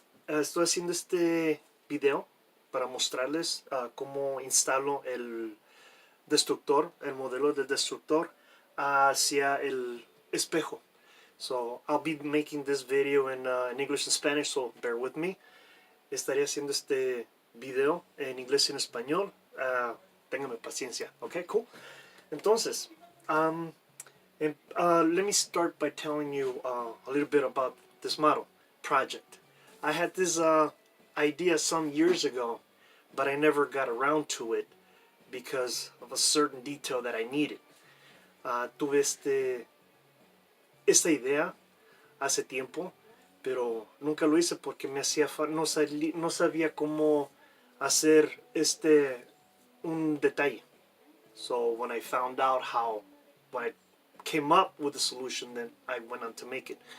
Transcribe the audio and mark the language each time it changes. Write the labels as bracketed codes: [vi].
[es] Estoy haciendo este video para mostrarles cómo instalo el destructor, el modelo del destructor hacia el espejo. [en] So I'll be making this video in English and Spanish, so bear with me. [es] Estaré haciendo este video en inglés y en español. Ténganme paciencia. Okay, cool. [en] Entonces, let me start by telling you a little bit about this model project. I had this idea some years ago, but I never got around to it because of a certain detail that I needed. [es] Tuve esta idea hace tiempo, pero nunca lo hice porque me hacía no sabía cómo hacer un detalle. [en] So when I found out when I came up with the solution, then I went on to make it.